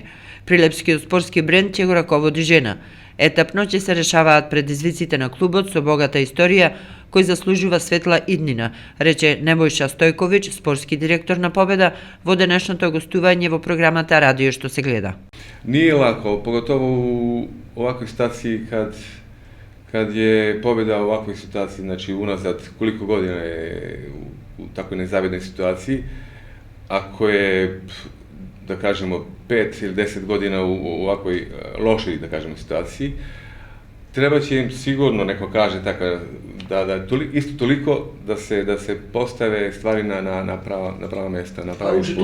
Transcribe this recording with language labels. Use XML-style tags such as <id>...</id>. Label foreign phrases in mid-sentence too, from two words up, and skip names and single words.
<mk>Прилепскиот спортски бренд ќе го раководи жена. Етапно ќе се решаваат предизвиците на клубот со богата историја, кој заслужува светла иднина, рече Небојша Стојковиќ, спортски директор на Победа, во денешното гостување во програмата Радио што се гледа.</mk> <sr>Nije lako, pogotovo u ovakvoj situaciji kad je Pobjeda u ovakvoj situaciji, znači unazad koliko godina je u takvoj nezavidnoj situaciji, ako je, da kažemo, 5 ili 10 godina u ovakvoj lošoj, da kažemo, situaciji, treba će im sigurno, neko kaže tako, isto toliko da se postave stvari na prava mesta, na pravi put.</sr>